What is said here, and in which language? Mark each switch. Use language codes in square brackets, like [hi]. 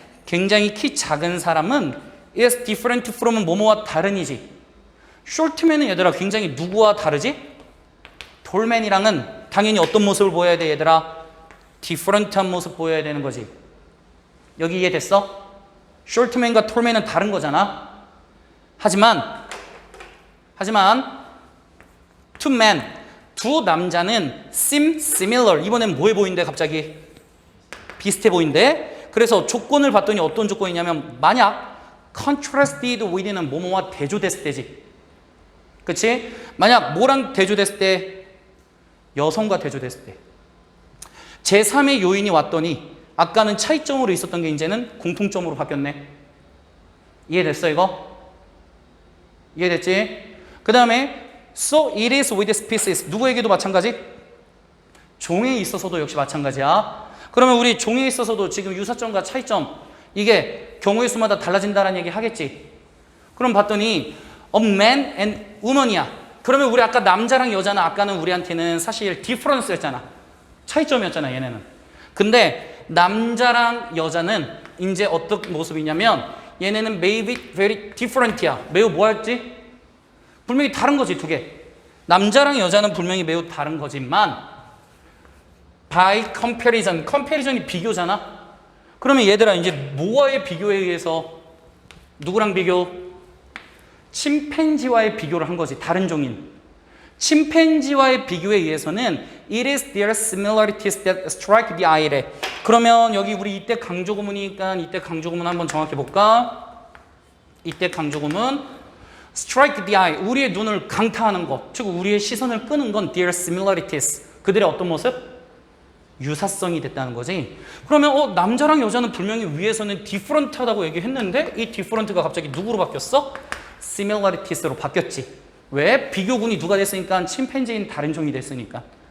[ko] 굉장히 키 작은 사람은 [en] is different from [ko] 은 뭐뭐와 다른이지. short man은 얘들아 굉장히 누구와 다르지? tall man이랑은 당연히 어떤 모습을 보여야 돼 얘들아? different한 모습 보여야 되는 거지. 여기 이해됐어? short man과 tall man은 다른 거잖아. 하지만 [en] two men, [ko] 두 남자는 [en] seem similar. [ko] 이번엔 뭐해 보인대 갑자기? 비슷해 보인대. 그래서 조건을 봤더니 어떤 조건이냐면 만약 contrasted with는 뭐뭐와 대조됐을 때지. 그치? 만약 뭐랑 대조됐을 때? 여성과 대조됐을 때. 제3의 요인이 왔더니 아까는 차이점으로 있었던 게 이제는 공통점으로 바뀌었네. 이해됐어 이거? 이해됐지? 그 다음에 [en] so it is with species. [ko] 누구에게도 마찬가지? 종에 있어서도 역시 마찬가지야. 그러면 우리 종에 있어서도 지금 유사점과 차이점 이게 경우의 수마다 달라진다는 얘기 하겠지. 그럼 봤더니 [en] a man and woman이야. [ko] 그러면 우리 아까 남자랑 여자는 아까는 우리한테는 사실 difference였잖아. 차이점이었잖아 얘네는. 근데 남자랑 여자는 이제 어떤 모습이냐면 얘네는 [en] maybe very different [ko] 이야. 매우 뭐였지? 분명히 다른 거지 두 개. 남자랑 여자는 분명히 매우 다른 거지만 [en] by comparison, [ko] comparison이 비교잖아. 그러면 얘들아 이제 뭐와의 비교에 의해서 누구랑 비교? 침팬지와의 비교를 한 거지. 다른 종인. 침팬지와의 비교에 의해서는 [en] it is their similarities that strike the eye래. [ko] 그러면 여기 우리 이때 강조구문이니까 이때 강조구문 한번 정확히 볼까? 이때 강조구문 [en] strike the eye. [ko] 우리의 눈을 강타하는 것. 즉 우리의 시선을 끄는 건 [en] their similarities. [ko] 그들의 어떤 모습? 유사성이 됐다는 거지. 그러면 남자랑 여자는 분명히 위에서는 different하다고 얘기했는데 이 different가 갑자기 누구로 바뀌었어? similarieties로 바뀌었지. 왜? 비교군이 누가 됐으니까 침팬지인 다른 종이 됐으니까.